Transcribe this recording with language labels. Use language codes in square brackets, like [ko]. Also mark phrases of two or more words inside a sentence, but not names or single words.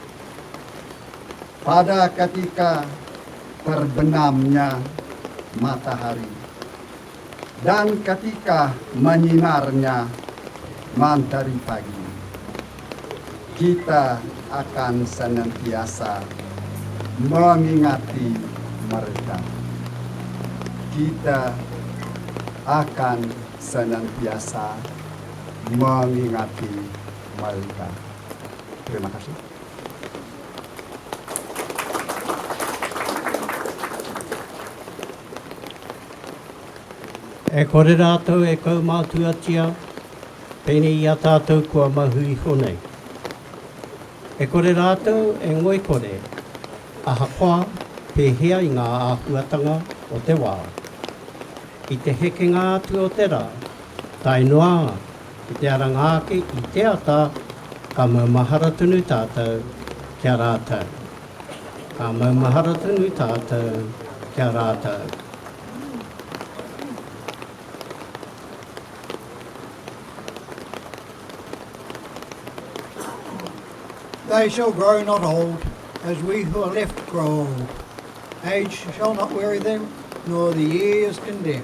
[ms] Pada ketika terbenamnya matahari dan ketika menyinarnya mentari pagi, kita akan senantiasa mengingati mereka. Kita akan senantiasa mengingati mereka. Terima kasih. [mi] E kore rātou e kau mātuatia, pēne i a tātou kua mahui honei. E kore rātou e ngoi kore, aha koa pēhea i ngā āhuatanga o te wā. I te hekenga atu o te rā, tai noa, i te arangāke i te ata, ka maumahara tunu tātou kia rātou. Ka maumahara tunu tātou kia rātou. [en] They shall grow not old, as we who are left grow old. Age shall not weary them, nor the years condemn.